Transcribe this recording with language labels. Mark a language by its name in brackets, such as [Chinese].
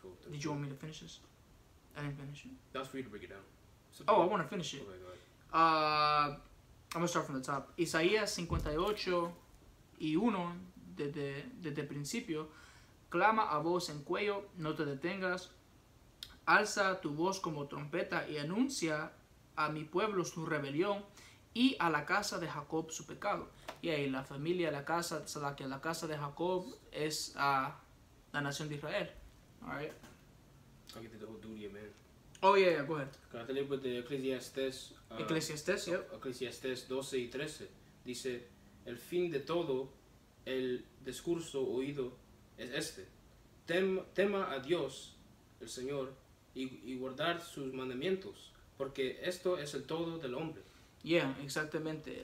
[English] Did you want me to finish this? I didn't finish it. That's for you to break it down. I want to finish it. Okay, go ahead. I'm going to start from the top. [Spanish] Isaías 58 y 1, desde el principio. Clama a voz en cuello, no te detengas. Alza tu voz como trompeta y anuncia a mi pueblo su rebelión y a la casa de Jacob su pecado. Y ahí la familia, la casa de Jacob es la nación de Israel. [English] All right? I'll get to the whole duty, man. Oh, yeah, go ahead. Can I tell you about the Eclesiastes? Eclesiastes, yeah. [Spanish] Eclesiastes 12 y 13. Dice, el fin de todo el discurso oído es este. Tema a Dios, el Señor, y guardar sus mandamientos, porque esto es el todo del hombre. [English] Yeah, [Spanish] exactamente.